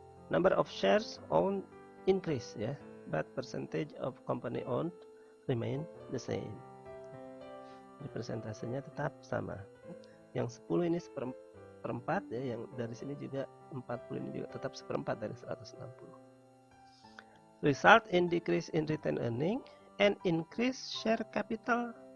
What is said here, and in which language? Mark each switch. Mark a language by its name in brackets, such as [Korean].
[English] Number of shares owned increase ya, but percentage of company owned remain the same. [Indonesian] Jadi persentasenya tetap sama. Yang 10 ini 1/4 ya, yang dari sini juga 40 ini juga tetap 1/4 dari 160. [English] Result in decrease in retained earning and increase share capital.